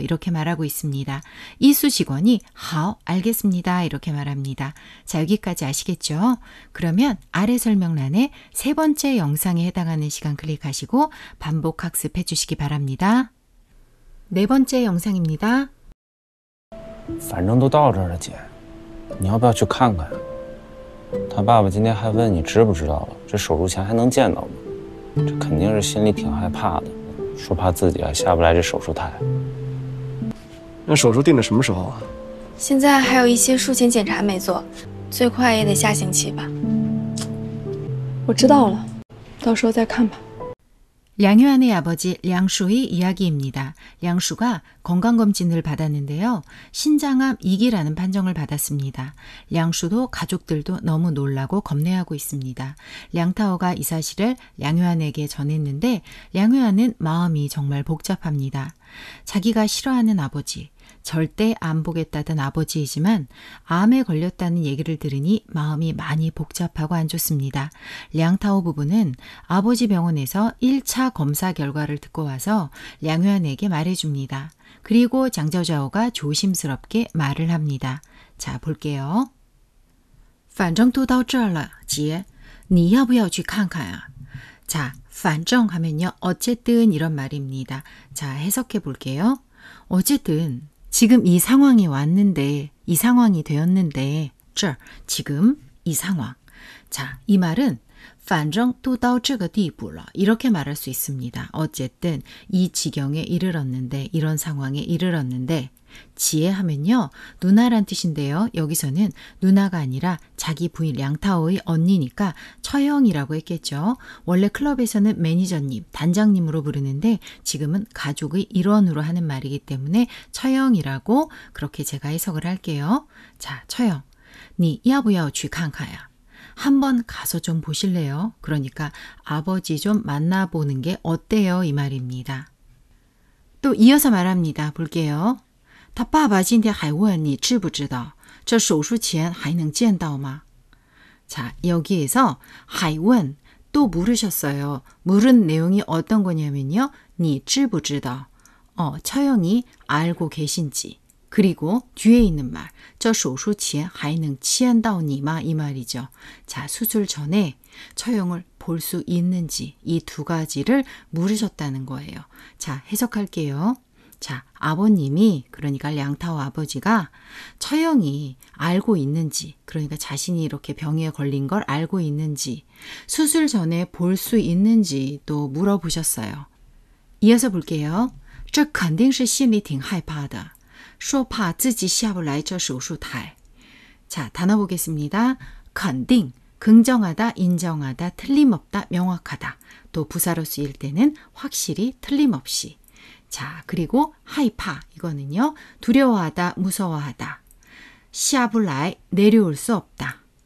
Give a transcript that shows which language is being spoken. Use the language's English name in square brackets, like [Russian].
[Korean] 이렇게 말하고 있습니다. 이수 직원이 好, 알겠습니다. 이렇게 말합니다. 자, 여기까지 아시겠죠? 그러면 아래 설명란에 세 번째 영상에 해당하는 시간 클릭하시고 반복 학습해 주시기 바랍니다. 네 번째 영상입니다. [Chinese] 反正都到这儿了，姐，你要不要去看看？他爸爸今天还问你知不知道了，这手术前还能见到吗？这肯定是心里挺害怕的，说怕自己下不来这手术台。那手术定的什么时候啊？现在还有一些术前检查没做，最快也得下星期吧。我知道了，到时候再看吧。 [Korean] 량유한의 아버지 량슈의 이야기입니다. 량슈가 건강검진을 받았는데요. 신장암 2기라는 판정을 받았습니다. 량슈도 가족들도 너무 놀라고 겁내하고 있습니다. 량타오가 이 사실을 량유한에게 전했는데 량유한은 마음이 정말 복잡합니다. 자기가 싫어하는 아버지, 절대 안 보겠다던 아버지이지만 암에 걸렸다는 얘기를 들으니 마음이 많이 복잡하고 안 좋습니다. 량타오 부부는 아버지 병원에서 1차 검사 결과를 듣고 와서 량유한에게 말해줍니다. 그리고 장저자오가 조심스럽게 말을 합니다. 자, 볼게요. [Chinese] 反正都到这儿了，姐，你要不要去看看啊? [Korean] 자, 反正 하면요. 어쨌든 이런 말입니다. 자, 해석해 볼게요. 어쨌든 지금 이 상황이 왔는데, 이 상황이 되었는데, 这儿, 지금 이 상황. 자, 이 말은 [Chinese] 反正都到这个地步了. [Korean] 이렇게 말할 수 있습니다. 어쨌든 이 지경에 이르렀는데, 이런 상황에 이르렀는데, 지혜하면요. 누나란 뜻인데요. 여기서는 누나가 아니라 자기 부인 량타오의 언니니까 처형이라고 했겠죠. 원래 클럽에서는 매니저님, 단장님으로 부르는데 지금은 가족의 일원으로 하는 말이기 때문에 처형이라고 그렇게 제가 해석을 할게요. 자, 처형. [Chinese] 你要不要去看看呀? [Korean] 한번 가서 좀 보실래요? 그러니까 아버지 좀 만나보는 게 어때요? 이 말입니다. 또 이어서 말합니다. 볼게요. [Chinese] 他爸爸今天还问你知不知道这手术前还能见到吗? [Korean] 자, 여기에서 还问 또 물으셨어요. 물은 내용이 어떤 거냐면요. [Chinese] 你知不知道? [Korean] 처형이 알고 계신지. 그리고 뒤에 있는 말, [Chinese] 这手术前还能见到你吗? [Korean] 이 말이죠. 자, 수술 전에 처형을 볼 수 있는지 이 두 가지를 물으셨다는 거예요. 자, 해석할게요. 자, 아버님이 그러니까 량타오 아버지가 처형이 알고 있는지 그러니까 자신이 이렇게 병에 걸린 걸 알고 있는지 수술 전에 볼 수 있는지 또 물어보셨어요. 이어서 볼게요. [Chinese] 这肯定是心里挺害怕的说怕自己下不来这手术台. [Korean] 자, 단어 보겠습니다. 肯定 긍정하다, 인정하다, 틀림없다, 명확하다. 또 부사로 쓰일 때는 확실히 틀림없이. 자, 그리고 하이파 이거는요. 두려워하다, 무서워하다. 下不来 내려올 수 없다.